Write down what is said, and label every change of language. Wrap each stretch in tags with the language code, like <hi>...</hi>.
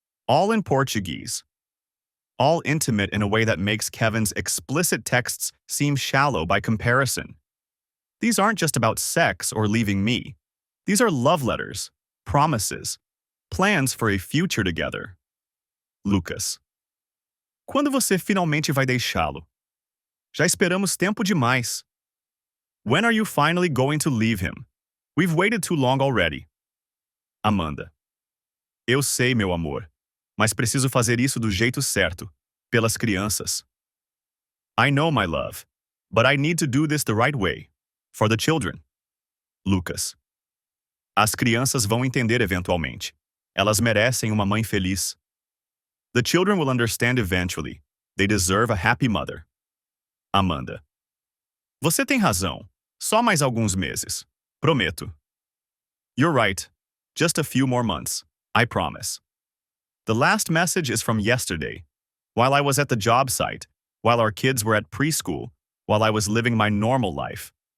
<en>All in Portuguese. All intimate in a way that makes Kevin's explicit texts seem shallow by comparison. These aren't just about sex or leaving me. These are love letters, promises, plans for a future together. Lucas.</en> <pt>Quando você finalmente vai deixá-lo? Já esperamos tempo demais.</pt> <en>When are you finally going to leave him? We've waited too long already. Amanda.</en> <pt>Eu sei, meu amor, mas preciso fazer isso do jeito certo, pelas crianças.</pt> <en>I know, my love, but I need to do this the right way, for the children. Lucas.</en> <pt>As crianças vão entender eventualmente. Elas merecem uma mãe feliz.</pt> <en>The children will understand eventually. They deserve a happy mother.</en> <pt>Amanda. Você tem razão. Só mais alguns meses. Prometo.</pt> <en>You're right. Just a few more months. I promise. The last message is from yesterday, while I was at the job site, while our kids were at preschool, while I was living my normal life.</en>